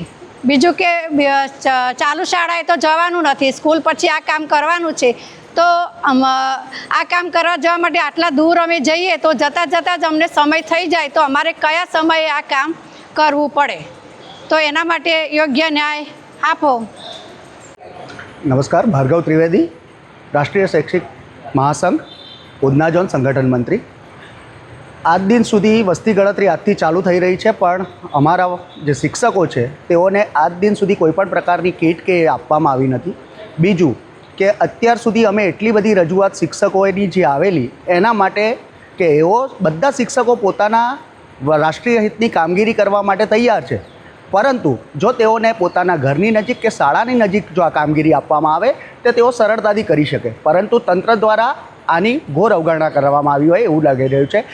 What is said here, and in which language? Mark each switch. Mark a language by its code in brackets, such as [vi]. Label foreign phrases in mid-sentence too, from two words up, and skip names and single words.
[gu] બીજું કે ચાલુ શાળાએ તો જવાનું નથી, સ્કૂલ પછી આ કામ કરવાનું છે। તો આ કામ કરવા જવા માટે આટલા દૂર અમે જઈએ તો જતાં જ અમને સમય થઈ જાય, તો અમારે કયા સમયે આ કામ કરવું પડે, તો એના માટે યોગ્ય ન્યાય આપો। [hi] नमस्कार, भार्गव त्रिवेदी, राष्ट्रीय शैक्षिक महासंघ उधना जोन संगठन मंत्री। [gu] આજ દિન સુધી વસ્તી ગણતરી આજથી ચાલુ થઈ રહી છે, પણ અમારા જે શિક્ષકો છે તેઓને આજ દિન સુધી કોઈપણ પ્રકારની કીટ કે આપવામાં આવી નથી। બીજું કે અત્યાર સુધી અમે એટલી બધી રજૂઆત શિક્ષકોની જે આવેલી એના માટે કે એઓ બધા શિક્ષકો પોતાના રાષ્ટ્રીય હિતની કામગીરી કરવા માટે તૈયાર છે, પરંતુ જો તેઓને પોતાના ઘરની નજીક કે શાળાની નજીક જો આ કામગીરી આપવામાં આવે તો તેઓ સરળતાથી કરી શકે, પરંતુ તંત્ર દ્વારા આની ઘોર અવગણના કરવામાં આવી હોય એવું લાગી રહ્યું છે।